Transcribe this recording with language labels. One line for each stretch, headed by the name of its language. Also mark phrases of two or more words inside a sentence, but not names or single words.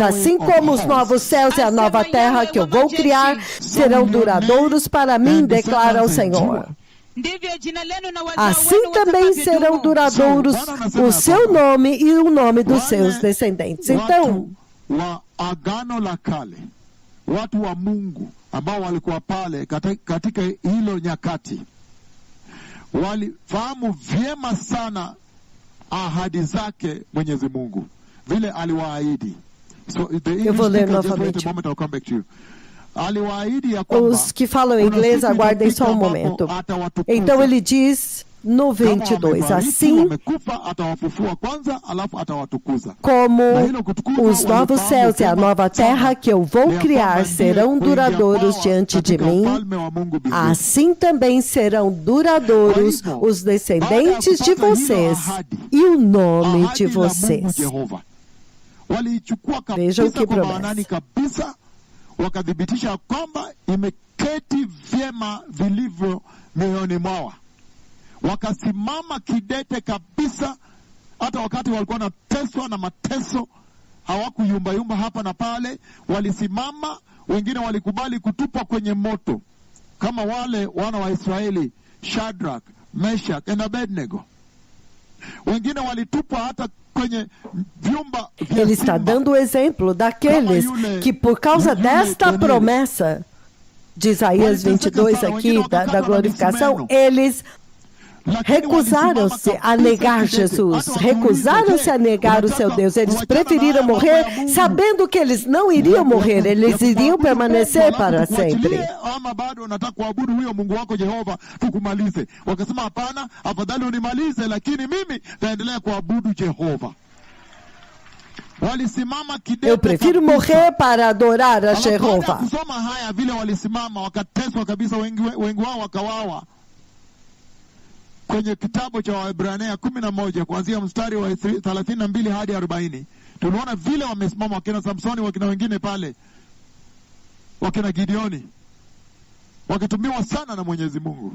Portuguese: Assim como os novos céus e a nova terra que eu vou criar serão duradouros para mim, declara o Senhor. Assim também serão duradouros o seu nome e o nome dos seus descendentes. Então,
Swahili: wa Agano la Kale, watu wa Mungu ambao walikuwa pale katika hilo nyakati, walifahamu vyema sana ahadi zake Mwenyezi Mungu, vile aliwaahidi.
Portuguese: So eu vou ler novamente. Os que falam inglês, aguardem só um momento. Então ele diz no 22, assim como os novos céus e a nova terra que eu vou criar serão duradouros diante de mim, assim também serão duradouros os descendentes de vocês e o nome de vocês. Vejam que promessa.
Swahili: Wakadhibitisha kwamba imeketi vyema vilivyo mioyoni mwao. Wakasimama kidete kabisa, hata wakati walikuwa wanateswa na mateso, hawakuyumbayumba hapa na pale, walisimama. Wengine walikubali kutupwa kwenye moto kama wale wana wa Israeli, Shadrach, Meshach na Abednego. Wengine walitupwa hata kwenye vyumba vya simba.
Portuguese: Ele está dando o exemplo daqueles que, por causa desta promessa de Isaías 22 aqui, da glorificação, eles recusaram-se a negar Jesus, recusaram-se a negar o seu Deus. Eles preferiram morrer sabendo que eles não iriam morrer, eles iriam permanecer para sempre. Eu prefiro morrer para adorar a Jeová.
Swahili: Kwenye kitabu cha Waebrania 11 kuanzia mstari wa 32 hadi 40, tunaona vile wamesimama wakina Samsoni, wakina wengine pale, wakina Gideoni, wakitumiwa sana na Mwenyezi Mungu.